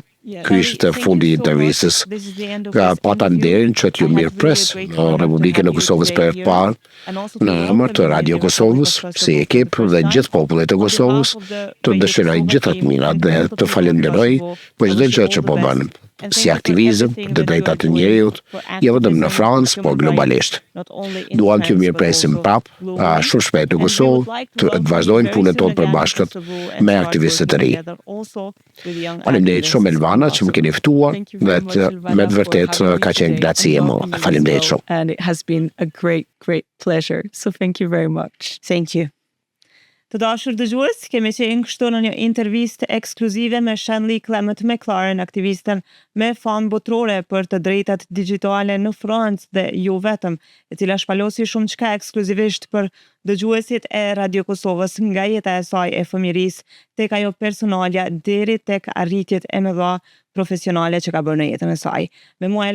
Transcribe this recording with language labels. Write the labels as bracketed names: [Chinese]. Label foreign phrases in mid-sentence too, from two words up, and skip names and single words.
[Albanian] Ky ishte fundi i intervistës. Pata nderin që t'ju mirëpres në Republikën e Kosovës për herë të parë, në emër të Radio Kosovës, si ekip dhe gjithë popullit të Kosovës, të dëshiroj gjithë të mirat dhe të falenderoj për çdo gjë që po bën, si aktivizëm për të drejtat e njeriut, jo vetëm në Francë, por globalisht. Duam t'ju mirëpresim prapë, shumë shpejt në Kosovë, të vazhdojnë punën tonë përbashkët me aktivistët e ri. Faleminderit shumë Elvana që më keni ftuar dhe me të vërtet ka qenë graci e madhe. Faleminderit shumë. [English] And it has been a great pleasure. So thank you very much. Thank you. [Albanian] Të dashur dëgjues, kemi qenë kështu në një intervistë ekskluzive me Shanley Clement McLaren, aktivisten me famë botërore për të drejtat digjitale në Francë dhe jo vetëm, e cila shpalosi shumë çka ekskluzivisht për dëgjuesit e Radio Kosovës nga jeta e saj e fëmijërisë tek ajo personalja deri tek arritjet e mëdha profesionale që ka bërë në jetën e saj.